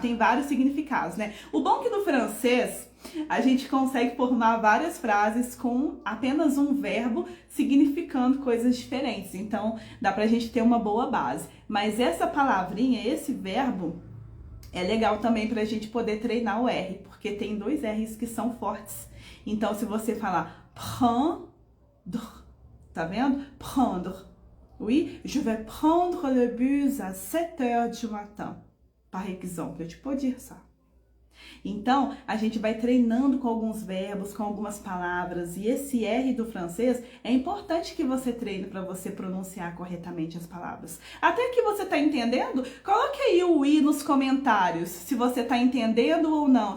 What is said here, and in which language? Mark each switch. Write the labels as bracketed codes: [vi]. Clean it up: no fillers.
[pt] Tem vários significados, né? O bom é que no francês a gente consegue formar várias frases com apenas um verbo significando coisas diferentes. Então dá pra gente ter uma boa base. Mas essa palavrinha, esse verbo, é legal também pra gente poder treinar o R, porque tem dois R's que são fortes. Então se você falar prendre, tá vendo? Prendre. [fr] Oui, je vais prendre le bus à 7h du matin, par exemple. Tu peux dire ça. [pt] Então, a gente vai treinando com alguns verbos, com algumas palavras, e esse R do francês é importante que você treine para você pronunciar corretamente as palavras. Até que você tá entendendo? Coloque aí o I nos comentários, se você tá entendendo ou não.